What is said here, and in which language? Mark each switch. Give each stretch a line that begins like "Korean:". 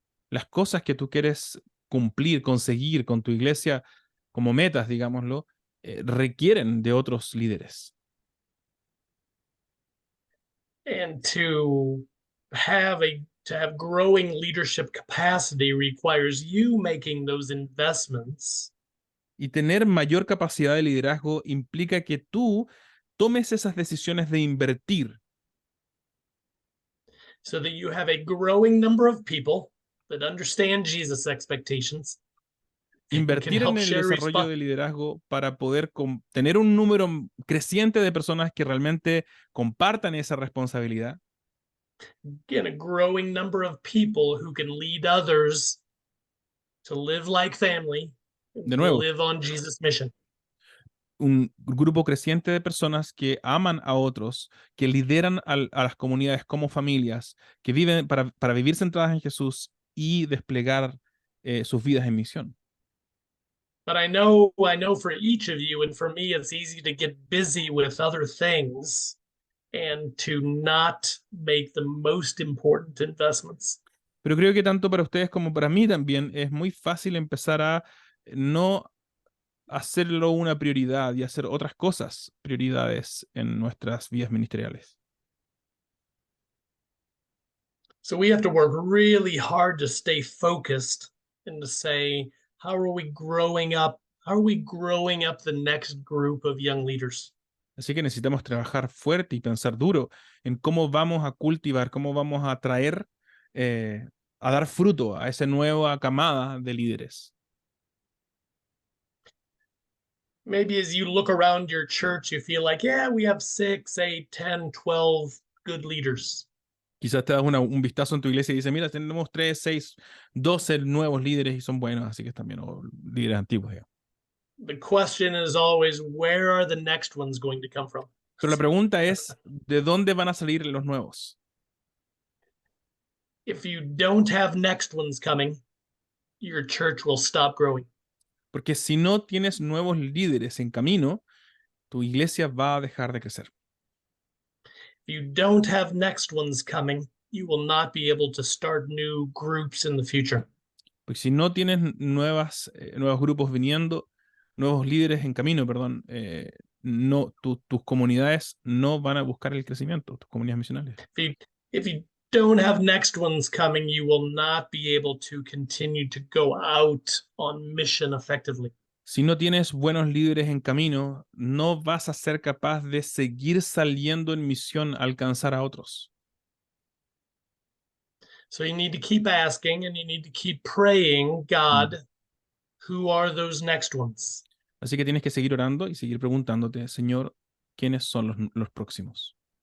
Spanish: Las cosas que tú quieres cumplir, conseguir con tu iglesia como metas, digámoslo, requieren de otros líderes.
English: And to have growing leadership capacity requires you making those investments.
Spanish: Y tener mayor capacidad de liderazgo implica que tú tomes esas decisiones de invertir.
English: So that you have a growing number of people that understand Jesus' expectations.
Spanish: Invertir en el desarrollo de liderazgo para poder tener un número creciente de personas que realmente compartan esa responsabilidad.
English: Again, a growing number of people who can lead others to live like family,
Spanish: De nuevo,
English: live on Jesus' mission.
Spanish: un grupo creciente de personas que aman a otros, que lideran a las comunidades como familias, que viven para vivir centradas en Jesús y desplegar sus vidas en misión.
English: But I know for each of you and for me, it's easy to get busy with other things and to not make the most important investments.
Spanish: Pero creo que tanto para ustedes como para mí también es muy fácil empezar a no hacerlo una prioridad y hacer otras cosas prioridades en nuestras vidas ministeriales.
English: So we have to work really hard to stay focused and to say, how are we growing up? How are we growing up the next group of young leaders?
Spanish: Así que necesitamos trabajar fuerte y pensar duro en cómo vamos a cultivar, cómo vamos a traer, a dar fruto a esa nueva camada de líderes.
English: Maybe as you look around your church, you feel like, yeah, we have 6, 8, 10, 12 good leaders.
Spanish: Quizás te das un vistazo en tu iglesia y dices, mira, tenemos 3, 6, 12 nuevos líderes y son buenos, así que están bien, o líderes antiguos, digamos.
English: The question is always, where are the next ones going to come from?
Spanish: Pero la pregunta es, ¿de dónde van a salir los nuevos?
English: If you don't have next ones coming, your church will stop growing.
Spanish: Porque si no tienes nuevos líderes en camino, tu iglesia va a dejar de crecer.
English: If you don't have next ones coming, you will not be able to start new groups in the future.
Spanish: Porque si no tienes nuevos grupos viniendo, nuevos líderes en camino, perdón, tus comunidades no van a buscar el crecimiento, tus comunidades misionales.
English: If you don't have next ones coming, you will not be able to continue to go out on mission effectively.
Spanish: Si no tienes buenos líderes en camino, no vas a ser capaz de seguir saliendo en misión a alcanzar a otros.
English: So you need to keep asking and you need to keep praying, God, who are those next ones?
Spanish: Así que tienes que seguir orando y seguir preguntándote, Señor, ¿quiénes son los próximos?